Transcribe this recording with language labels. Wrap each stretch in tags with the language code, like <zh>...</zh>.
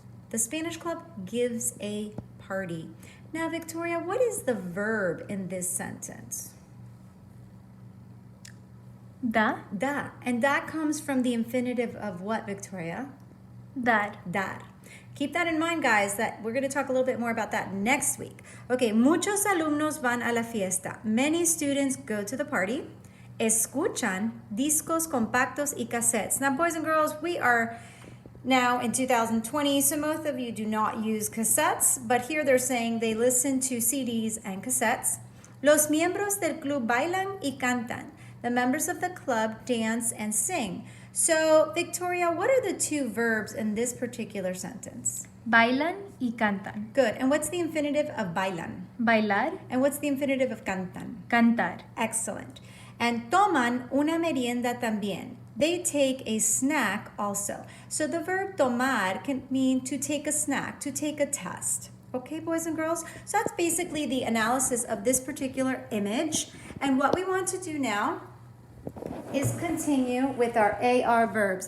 <en>The Spanish club gives a party. Now, Victoria, what is the verb in this sentence?</en> <es>Da. Da.</es> <en>And that comes from the infinitive of what, Victoria?</en> <es>Dar. Dar.</es> <en>Keep that in mind, guys, that we're going to talk a little bit more about that next week.</en> <es>Okay, muchos alumnos van a la fiesta.</es> <en>Many students go to the party.</en> <es>Escuchan discos compactos y cassettes.</es> <en>Now, boys and girls, we are now in 2020, so most of you do not use cassettes, but here they're saying they listen to CDs and cassettes.</en> <es>Los miembros del club bailan y cantan.</es> <en>The members of the club dance and sing. So, Victoria, what are the two verbs in this particular sentence?</en> <es>Bailan y cantan.</es> <en>Good. And what's the infinitive of bailan?</en> <es>Bailar.</es> <en>And what's the infinitive of cantan?</en> <es>Cantar.</es> <en>Excellent.</en> <es>And toman una merienda también.</es> <en>They take a snack also. So the verb tomar can mean to take a snack, to take a test. Okay, boys and girls? So that's basically the analysis of this particular image. And what we want to do now is continue with our AR verbs.</en>